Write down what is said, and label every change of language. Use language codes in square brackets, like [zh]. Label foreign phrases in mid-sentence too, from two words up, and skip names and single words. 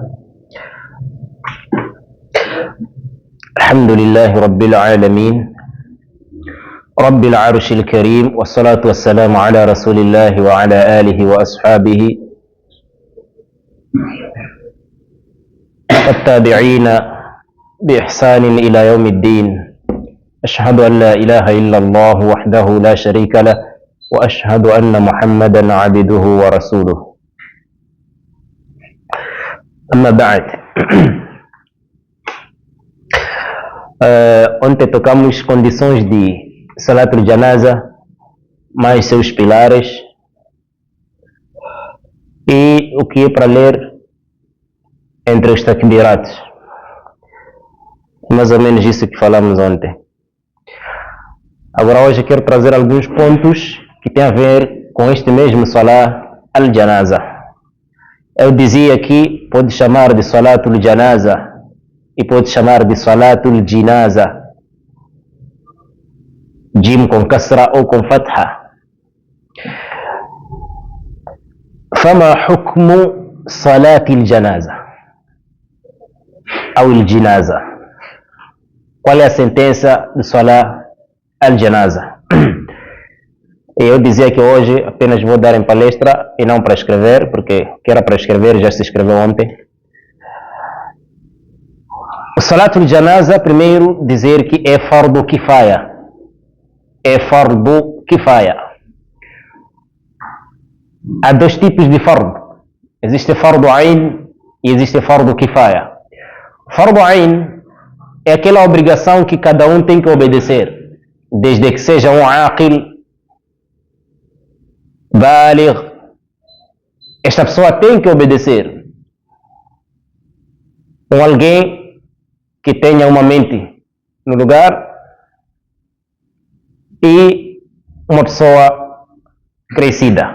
[ar] الحمد لله رب العالمين رب العرش الكريم، والصلاة والسلام على رسول الله وعلى آله وأصحابه والتابعين بإحسان إلى يوم الدين. أشهد أن لا إله إلا الله وحده لا شريك له، وأشهد أن محمدا عبده ورسوله. أما بعد. [pt] Ontem tocamos condições de Salatul Janaza, mais seus pilares, e o que é para ler entre os takbirats. Mais ou menos isso que falamos ontem. Agora hoje quero trazer alguns pontos que têm a ver com este mesmo Salat al-Janaza. Eu dizia que pode chamar de Salatul Janaza e pode chamar de Salatul Jinaza, Jim com kasra ou com fatha. [ar] فما حكم صلاة الجنازة أو الجنازة؟ [pt] Qual é a sentença de Salat al-Janaza? Eu dizia que hoje apenas vou dar em palestra e não para escrever, porque que era para escrever já se escreveu ontem. O Salat al-Janaza, primeiro dizer que é [ar] فرض كفاية. [pt] É [ar] فرض كفاية. [pt] Há dois tipos de fardo. Existe [ar] فرض عين [pt] e existe [ar] فرض كفاية. فرض عين [pt] é aquela obrigação que cada um tem que obedecer, desde que seja um [ar] عاقل بالغ. [pt] Esta pessoa tem que obedecer. Alguém que tenha uma mente no lugar e uma pessoa crescida.